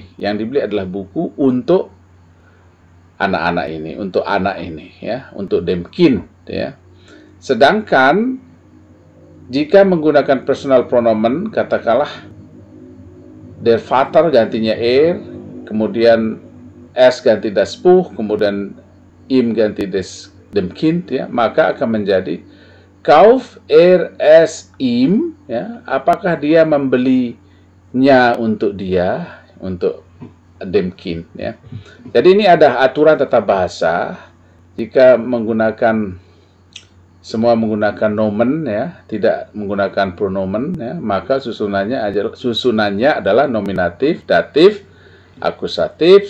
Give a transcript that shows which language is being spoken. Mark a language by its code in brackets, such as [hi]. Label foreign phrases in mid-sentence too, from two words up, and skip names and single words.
[id] Yang dibeli adalah buku untuk anak-anak ini, untuk anak ini ya, untuk [de] dem Kind [id] ya. Sedangkan jika menggunakan [de] personal pronomen, [id] katakanlah [de] der Vater [id] gantinya kemudian es ganti [de] das Buch, [id] kemudian im ganti [de] dem Kind [id] ya, maka akan menjadi [de] kauf es ihm [id] ya, apakah dia membelinya untuk dia, untuk [de] dem Kind [id] ya. Jadi ini ada aturan tata bahasa, jika semua menggunakan nomen ya, tidak menggunakan pronomen ya, maka susunannya adalah nominatif, datif, akusatif.